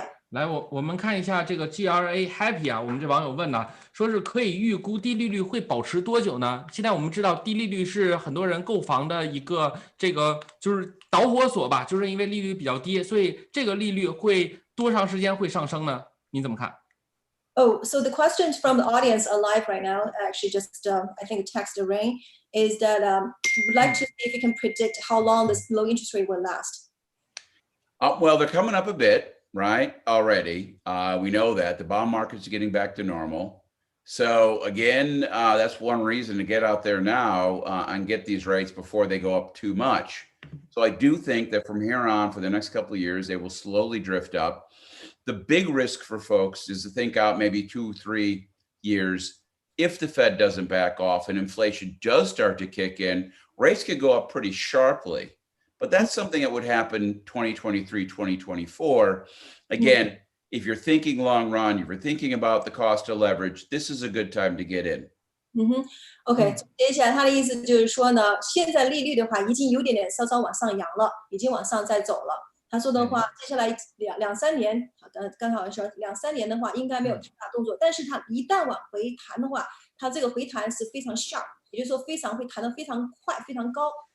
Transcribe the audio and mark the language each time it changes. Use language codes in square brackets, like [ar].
[zh] 来，我们看一下这个 GRA Happy 啊，我们这网友问呢，说是可以预估低利率会保持多久呢？现在我们知道低利率是很多人购房的一个这个就是导火索吧，就是因为利率比较低，所以这个利率会多长时间会上升呢？你怎么看 [en] ？Oh, so the questions from the audience are live right now. Actually, just I think text the rain is that would like to see if you can predict how long this low interest rate will last. Well, they're coming up a bit. Right, already. We know that the bond market's getting back to normal. So again, that's one reason to get out there now and get these rates before they go up too much. So I do think that from here on, for the next couple of years, they will slowly drift up. The big risk for folks is to think out maybe 2-3 years. If the Fed doesn't back off and inflation does start to kick in, rates could go up pretty sharply. But that's something that would happen 2023, 2024. Again, if you're thinking long run, if you're thinking about the cost of leverage, this is a good time to get in. [zh] OK， 总结一下，他的意思就是说呢，现在利率的话已经有点稍稍往上扬了，已经往上在走了。他说的话，接下来两三年，刚好说2-3年的话，应该没有太大动作。但是它一旦往回弹的话，它这个回弹是非常 sharp， 也就是说会弹得非常快、非常高。